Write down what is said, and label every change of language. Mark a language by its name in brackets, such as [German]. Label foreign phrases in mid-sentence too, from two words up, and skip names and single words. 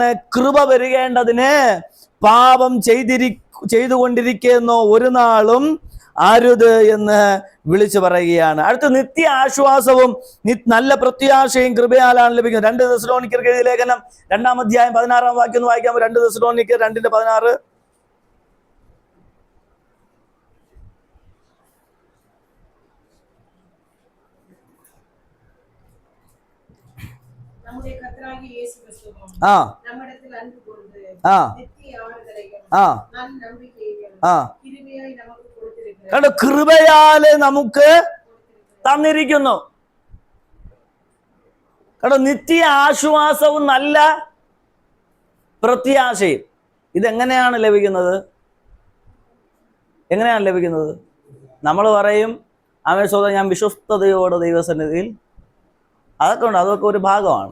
[Malayalam] കൃപ വരികേണ്ടതിന് പാപം ചെയ്തുകൊണ്ടിരിക്കുന്നോ ഒരു നാളും അരുത് എന്ന് വിളിച്ചു പറയുകയാണ്. അടുത്ത നിത്യ ആശ്വാസവും നല്ല പ്രത്യാശയും കൃപയാലാണ് ലഭിക്കുന്നത്. 2 തെസ്സലോനിക്കർക്ക് എഴുതിയ ലേഖനം 2-ാം അധ്യായം 16-ാം വാക്യം ഒന്ന് വായിക്കാം. 2 തെസ്സലോനിക്കർ 2:16. [Tamil] நம்முடைய கர்த்தராகிய இயேசு கிறிஸ்துவும் நம்மிடத்தில் அன்பு கூர்ந்து நித்திய ஆறுதலையும் நம்பிக்கையையும் கிருபையாய் நமக்கு കൊടുത്തിരിക്കുന്നു. [Malayalam] കൃപയാല് നമുക്ക് തന്നിരിക്കുന്നു. കാരണം നിത്യ ആശ്വാസവും നല്ല പ്രത്യാശയും. ഇതെങ്ങനെയാണ് ലഭിക്കുന്നത്? നമ്മൾ പറയും, അവൻ സ്വന്തം ഞാൻ വിശ്വസ്തയോടെ ദൈവസന്നിധിയിൽ, അതൊക്കെ ഉണ്ട്, അതൊക്കെ ഒരു ഭാഗമാണ്.